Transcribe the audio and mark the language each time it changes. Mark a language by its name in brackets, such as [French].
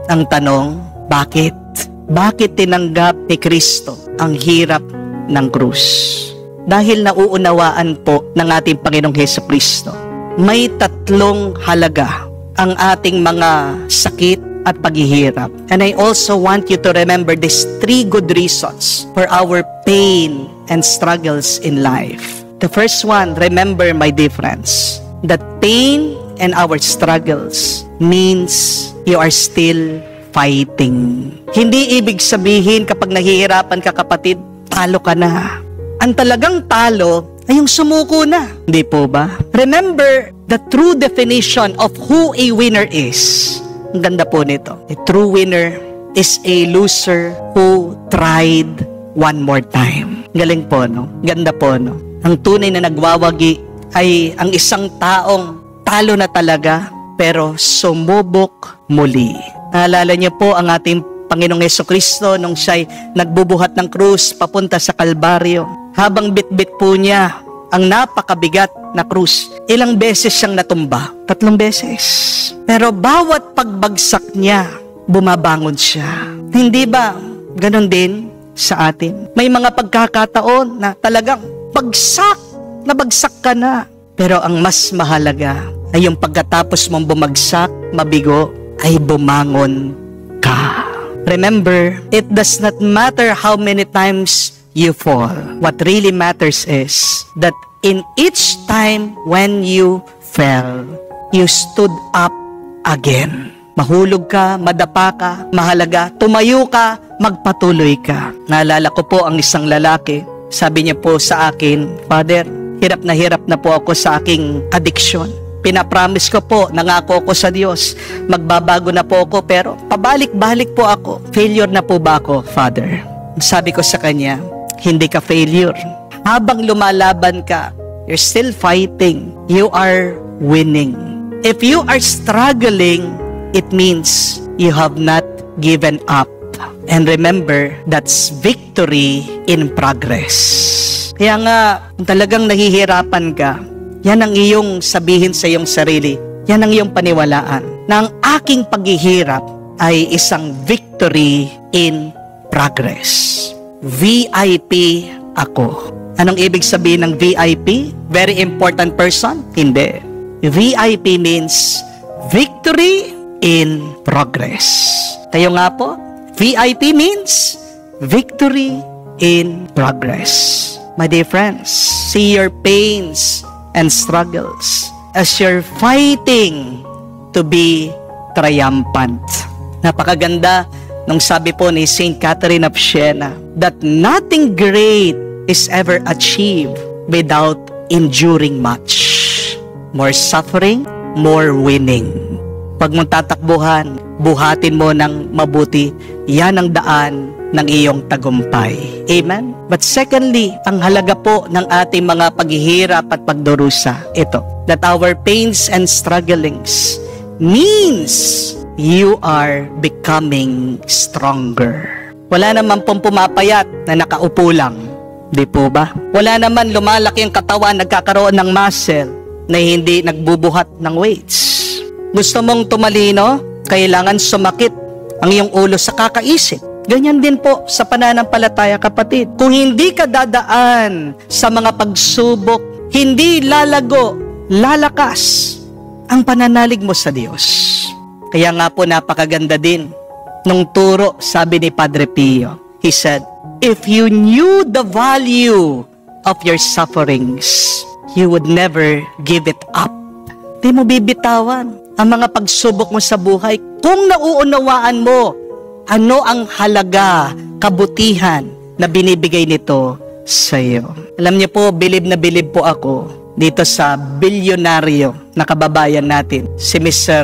[Filipino] Ang tanong, bakit? Bakit tinanggap ni Kristo ang hirap ng krus? Dahil nauunawaan po ng ating Panginoong Jesucristo, may tatlong halaga ang ating mga sakit at paghihirap. [English] And I also want you to remember these 3 good reasons for our pain and struggles in life. The first one, remember, my dear friends, that pain and our struggles means you are still fighting. [Filipino] Hindi ibig sabihin kapag nahihirapan ka, kapatid, talo ka na. Ang talagang talo ay yung sumuko na. [English] Hindi po ba? Remember the true definition of who a winner is. Ang ganda po nito. A true winner is a loser who tried one more time. [Filipino] Galing po, no? Ganda po, no? Ang tunay na nagwawagi ay ang isang taong talo na talaga, pero sumubok muli. Naalala niyo po ang ating Panginoong Jesucristo nung siya'y nagbubuhat ng krus papunta sa Kalbaryo. Habang bitbit po niya ang napakabigat na krus, ilang beses siyang natumba? 3 beses. Pero bawat pagbagsak niya, bumabangon siya. Hindi ba ganon din sa atin? May mga pagkakataon na talagang bagsak ka na. Pero ang mas mahalaga ay yung pagkatapos mong bumagsak, mabigo, ay bumangon ka. [English] Remember, it does not matter how many times you fall. What really matters is that in each time when you fell, you stood up again. [Filipino] Mahulog ka, madapa ka, mahalaga, tumayo ka, magpatuloy ka. Naalala ko po ang isang lalaki. Sabi niya po sa akin, Father, hirap na po ako sa aking addiction. Pinapromise ko po, nangako ko sa Diyos, magbabago na po ako, pero pabalik-balik po ako. Failure na po ba ako, Father? Sabi ko sa kanya, hindi ka failure. Habang lumalaban ka, you're still fighting. [English] You are winning. If you are struggling, it means you have not given up. And remember, that's victory in progress. [Filipino] Kaya nga, kung talagang nahihirapan ka, yan ang iyong sabihin sa iyong sarili. Yan ang iyong paniwalaan. Na ang aking paghihirap [English] ay isang victory in progress. [Filipino] VIP ako. Anong ibig sabihin ng VIP? [English] Very important person? Hindi. VIP means victory in progress. Tayo nga po, VIP means victory in progress. My dear friends, see your pains and struggles as you're fighting to be triumphant. Napakaganda nung sabi po ni Saint Catherine of Siena that nothing great is ever achieved without enduring much. More suffering, more winning. [Filipino] Pag mong tatakbuhan, buhatin mo ng mabuti, yan ang daan ng iyong tagumpay. [English] Amen? But secondly, ang halaga po ng ating mga paghihirap at pagdurusa, ito, that our pains and strugglings means you are becoming stronger. [Filipino] Wala naman pong pumapayat na nakaupo lang. Di po ba? Wala naman lumalaki ang katawan, nagkakaroon ng muscle na hindi nagbubuhat ng weights. Gusto mong tumalino, kailangan sumakit ang iyong ulo sa kakaisip. Ganyan din po sa pananampalataya, kapatid. Kung hindi ka dadaan sa mga pagsubok, hindi lalago, lalakas ang pananalig mo sa Diyos. Kaya nga po napakaganda din nung turo, sabi ni Padre Pio. [English] He said, if you knew the value of your sufferings, you would never give it up. [Filipino] Di mo bibitawan ang mga pagsubok mo sa buhay kung nauunawaan mo ano ang halaga, kabutihan na binibigay nito sa iyo. Alam niyo po, bilib na bilib po ako dito sa bilyonaryo na kababayan natin, si Mr.